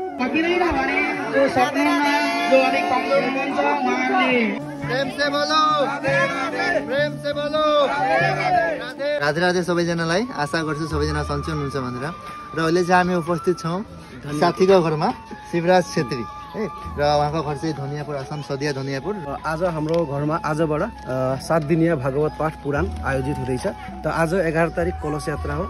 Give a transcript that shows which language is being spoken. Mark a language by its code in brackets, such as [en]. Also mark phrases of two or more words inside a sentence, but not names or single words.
[ne] सकिँदैन भने जो सक्नुहुन्न जो अलिक कमजोर हुनुहुन्छ उहाँहरूले [hi] प्रेम से बोलो राधे राधे सबैजनालाई। [ne] आशा गर्छु सबैजना सन्चै हुनुहुन्छ भनेर। र अहिले चाहिँ हामी उपस्थित छौँ साथीको घरमा शिवराज छेत्री है, र उहाँको घर चाहिँ धनियापुर, आसाम सदिया धनियापुर। आज हाम्रो घरमा आजबाट 7 दिनिया भागवत पाठ पुराण आयोजित हुँदैछ। त आज 11 तारिक कलश यात्रा हो।